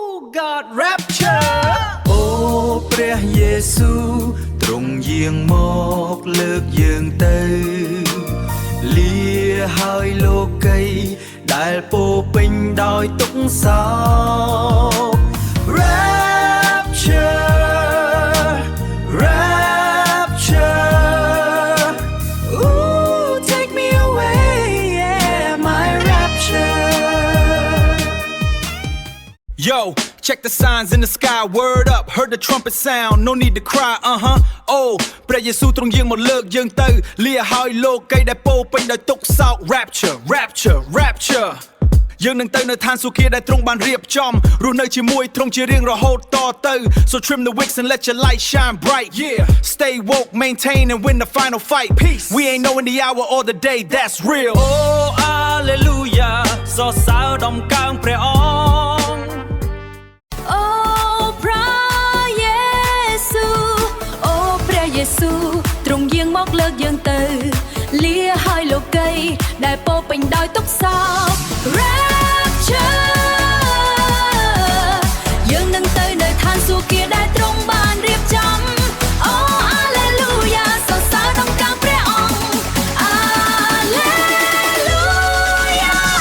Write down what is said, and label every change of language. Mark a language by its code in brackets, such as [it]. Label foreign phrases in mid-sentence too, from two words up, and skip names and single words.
[en] God rapture [km] អូព្រះយេស៊ូវទ្រង់យាងមកលើកយើងទៅលាហើយលោកីដែលពោពេញដោយទុក្ខសោក [en] Rapture Rapture Ooh take me away yeah my rapture Yo check the signs in the sky word up heard the trumpet sound no need to cry oh [km] ព្រះយេស៊ូវទ្រង់យាងមកលើកយើង ទៅលាហើយលោកីដែលពោពេញដោយទុក្ខសោក [en] Rapture Rapture Rapture [km] យើងនឹងទៅនៅឋានសួគ៌ដែលទ្រង់បានរៀបចំរស់នៅជាមួយទ្រង់ជារៀងរហូតតទៅ [en] So trim the wicks and let your light shine bright yeah stay woke maintain and win the final fight peace we ain't knowing the hour or the day that's real oh hallelujah [km] សរសើរដំកើងព្រះអង្គ Oh ព្រះយេស៊ូវអូព្រះយេស៊ូវទ្រង់យាងមកលើកយើងទៅលាហើយលោកីដែលពោពេញដោយទុក្ខសោក Rapture យើងនឹងទៅនៅឋានសួគ៌ដែលទ្រង់បានរៀបចំ [en] Oh Hallelujah [km] សរសើរដំកើងព្រះអង្គ Hallelujah